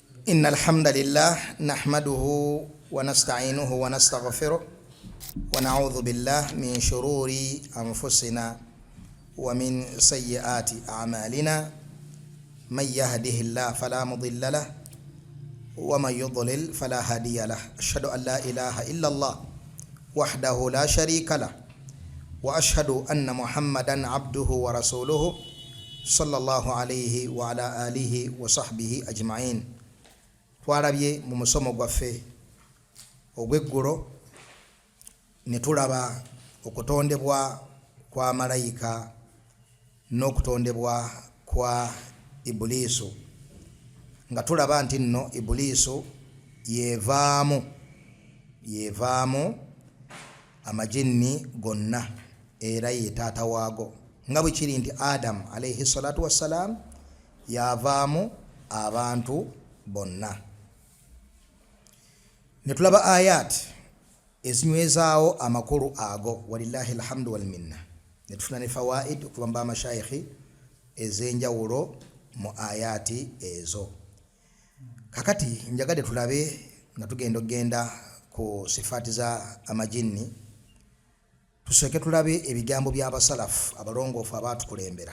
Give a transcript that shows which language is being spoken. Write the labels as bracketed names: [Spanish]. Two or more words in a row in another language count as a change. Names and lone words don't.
[Arabic] إن الحمد لله نحمده ونستعينه ونستغفره ونعوذ بالله من شرور أنفسنا ومن سيئات أعمالنا من يهده الله فلا مضل له ومن يضلل فلا هادي له أشهد أن لا إله إلا الله وحده لا شريك له وأشهد أن محمدا عبده ورسوله صلى الله عليه وعلى آله وصحبه أجمعين. [Ganda] Twarabye mu musomo gwaffe ogw'eggulo ne tulaba okutondebwa kwa malayika n'okutondebwa kwa Ibulisu, nga tulaba nti nno Ibulisu yevaamu amajinni gonna era ye taata waago, nga bwe kiri nti Adamu [Arabic] عليه الصلاة والسلام [Ganda] yavaamu abantu bonna. Netulaba ayat ezinywezaawo amakulu ago, [Arabic] ولله الحمد والمنة. [Ganda] Netufuna ne fawaid okubamba amashayikhi ez'enjawulo mu ayati ezo. Kakati njagade tulabe nga tugenda ku sifaati za amajinni, tusooke tulabe ebigambo by'abasalafu abalongoofu abaatukulembera.